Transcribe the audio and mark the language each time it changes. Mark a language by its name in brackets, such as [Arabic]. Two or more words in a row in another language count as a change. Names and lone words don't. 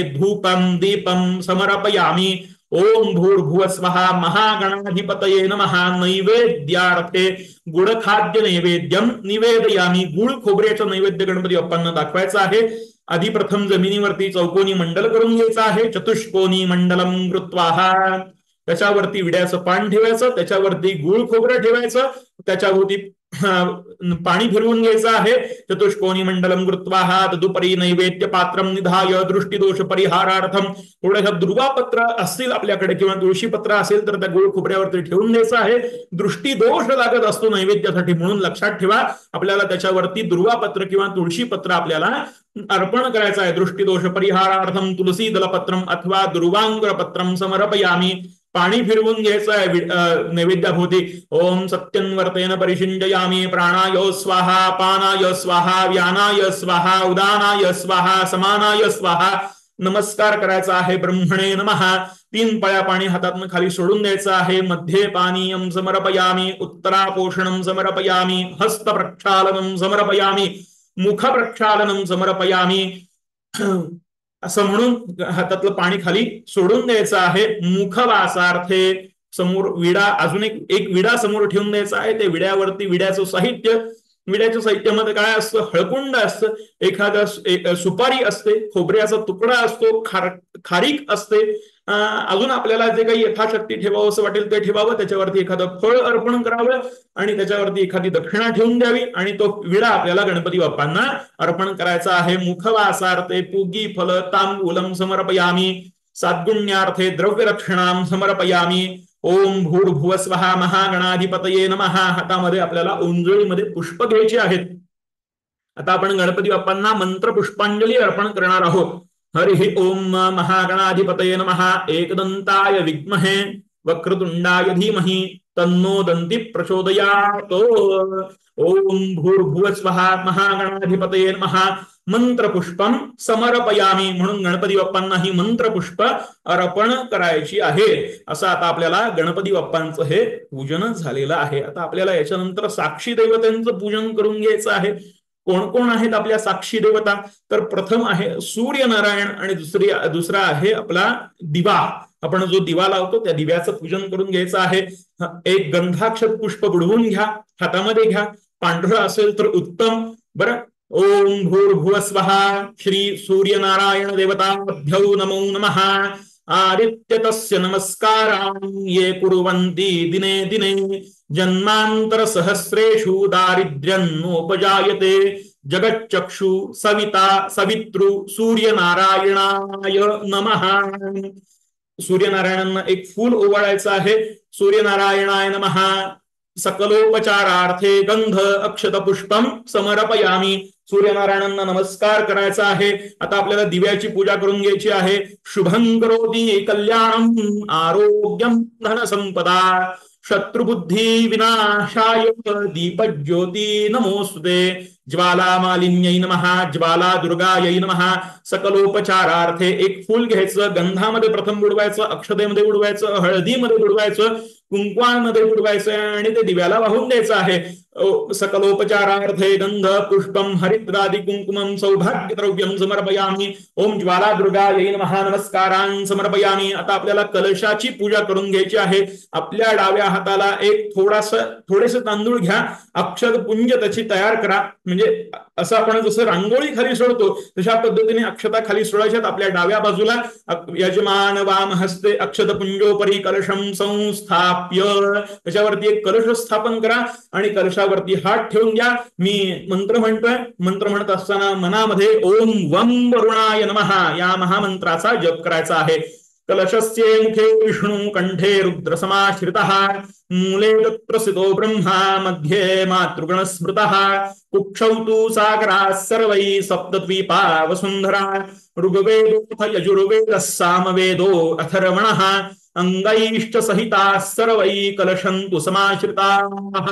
[Sanskrit] धूपम दीपम समर्पयामी. ओम भूर्भुवस्वः महागणाधिपतये नमः. नैवेद्यार्थे गुडखाद्य नैवेद्यम निवेदयामी. [Marathi] गुळ खोबऱ्याचं नैवेद्य गणपती बाप्पांना दाखवायचं आहे. आधी प्रथम जमिनीवरती चौकोनी मंडल करून घ्यायचं आहे. [Sanskrit] चतुष्कोनी मंडलम कृत्वा [Marathi] त्याच्यावरती विड्याचं पान ठेवायचं, त्याच्यावरती गुळ खोबरं ठेवायचं, त्याच्यावरती पाणी फिरवून घ्यायचं आहे. [Sanskrit] चतुष्कोणी मंडलम कृत्वा तदुपरी नैवेद्य पात्रम निधाय दृष्टीदोष परिहारार्थम [Marathi] थोडंसं दुर्वापत्र असतील आपल्याकडे किंवा तुळशीपत्र असेल तर त्या गोळ खोबऱ्यावरती ठेवून द्यायचं आहे. दृष्टीदोष लागत असतो नैवेद्यासाठी म्हणून लक्षात ठेवा, आपल्याला त्याच्यावरती दुर्वापत्र किंवा तुळशीपत्र आपल्याला अर्पण करायचं आहे. [Sanskrit] दृष्टीदोष परिहारार्थम तुलसी दलपत्रम अथवा दुर्वांगर पत्रम समर्पयामी. [Marathi] पाणी फिरवून घ्यायचं आहे नैवेद्याभोवती. [Sanskrit] ओम सत्यन्वर्तेन परिशिंजयामी प्राणाय स्वाहा पानाय स्वाहा व्यानाय स्वाहा उदानाय स्वाहा समानाय स्वाहा. [Marathi] नमस्कार करायचा आहे. [Sanskrit] ब्रह्मणे नमः. [Marathi] 3 पळ्या पाणी हातातनं खाली सोडून द्यायचं आहे. [Sanskrit] मध्ये पानीयम समर्पयामी उत्तरापोषणम समर्पयामी हस्त प्रक्षालनम समर्पयामी मुख प्रक्षालनम समर्पयामी [Marathi] असं म्हणून हातातलं पाणी खाली सोडून द्यायचं आहे. मुखवासार्थे समोर विडा, अजून एक विडा समोर ठेवून द्यायचा आहे. ते विड्यावरती विड्याचं साहित्यामध्ये काय असतं, हळकुंड असतं, एखादं सुपारी असते, खोबऱ्याचा तुकडा असतो, खारीक असते, अजून आपल्याला जे काही यथाशक्ती ठेवावं असं वाटेल ते ठेवावं. त्याच्यावरती एखादं फळ अर्पण करावं आणि त्याच्यावरती एखादी दक्षिणा ठेवून द्यावी आणि तो विडा आपल्याला गणपती बाप्पांना अर्पण करायचा आहे. [Sanskrit] मुखवासार्थे पूगी फल तांबूलम समर्पयामी साद्गुण्यार्थे द्रव्यरक्षणाम समर्पयामी. ओम भूर्भुव स्वहा महागणाधिपतये नमः. [Marathi] हातामध्ये आपल्याला ओंजळीमध्ये पुष्प घ्यायची आहेत. आता आपण गणपती बाप्पांना मंत्र पुष्पांजली अर्पण करणार आहोत. [Sanskrit] हरि ओम महागणाधिपतये नमः. एकदंताय विद्महे वक्रतुंडाय धीमहि तन्नो दंती प्रचोदयात्. ओम भूर्भुव स्वहा महागणाधिपतये नमः. मंत्रपुष्पम समर्पयामी [Marathi] म्हणून गणपती बाप्पांना ही मंत्रपुष्प अर्पण करायची आहे. असं आता आपल्याला गणपती बाप्पांचं हे पूजन झालेलं आहे. आता आपल्याला याच्यानंतर साक्षी देवतांचं पूजन करून घ्यायचं आहे. कोण कोण आहेत आपल्या साक्षी देवता, तर प्रथम आहे सूर्यनारायण आणि दुसरा आहे आपला दिवा. आपण जो दिवा लावतो त्या दिव्याचं पूजन करून घ्यायचं आहे. एक गंधाक्षत पुष्प बुडवून घ्या, हातामध्ये घ्या. पांढरं असेल तर उत्तम. बरं. [Sanskrit] ओम भूर्भुव स्वहा श्री सूर्यनारायण देवताभ्यो नमो नमः. आदित्य तस्य नमस्कारान् ये कुर्वन्ति दिने दिने जन्मांतर सहस्रेषु दारिद्र्यन्नोपजायते. जगच्चक्षु सविता सवितृ सूर्यनारायणाय नमः. [Marathi] सूर्यनारायणांना एक फूल ओवाळायचं आहे. [Sanskrit] सूर्यनारायणाय नमः. सकलोपचारार्थे गंध अक्षत पुष्पम समर्पयामी. [Marathi] सूर्यनारायणांना नमस्कार करायचा आहे. आता आपल्याला दिव्याची पूजा करून घ्यायची आहे. [Sanskrit] शुभं करोति कल्याणम आरोग्यम धन संपदा शत्रुबुद्धी विनाशाय दीपज्योती नमोस्तुते. ज्वालामालिन्यै नमः. ज्वाला दुर्गायै नमः. [Marathi] सकलोपचारार्थे एक फूल घ्यायचं, गंधामध्ये प्रथम बुडवायचं, अक्षतेमध्ये बुडवायचं, हळदीमध्ये बुडवायचं, कुंकवामध्ये बुडवायचं आणि ते दिव्याला वाहून द्यायचं आहे. [Sanskrit] सकलोपचारार्थे गंध पुष्पम हरिद्रादि कुंकुमम सौभाग्य द्रव्यम समर्पयामी. ओम ज्वाला दुर्गायै नमः. नमस्कारान् समर्पयामी. [Marathi] आता आपल्याला कलशाची पूजा करून घ्यायची आहे. आपल्या डाव्या हाताला एक थोडेसे तांदूळ घ्या, अक्षत पुंज त्याची तयार करा. म्हणजे असं आपण जसं रांगोळी खाली सोडतो तशा पद्धतीने अक्षता खाली सोडायच्यात. आपल्या डाव्या बाजूला [Sanskrit] यजमान वाम हस्ते अक्षत पुंजोपरी कलशम संस्थाप्य, [Marathi] त्याच्यावरती एक कलश स्थापन करा आणि कलशावरती हात ठेवून घ्या. मी मंत्र म्हणतोय. मंत्र म्हणत असताना मनामध्ये [Sanskrit] ओम वम वरुणाय नमः [Marathi] या महामंत्राचा जप करायचा आहे. [Sanskrit] कलशस्य मुखे विष्णु कंठे रुद्र समाश्रितः मूले तत्रसितो ब्रह्मा मध्ये मातृगण स्मृतः कुक्षौ तु सागराः सर्वैः सप्तद्वीपा वसुंधरा ऋग्वेदो यजुर्वेदः सामवेदो अथर्वणः अंगैश्च सहिताः सर्वैः कलशन्तु समाश्रिताः.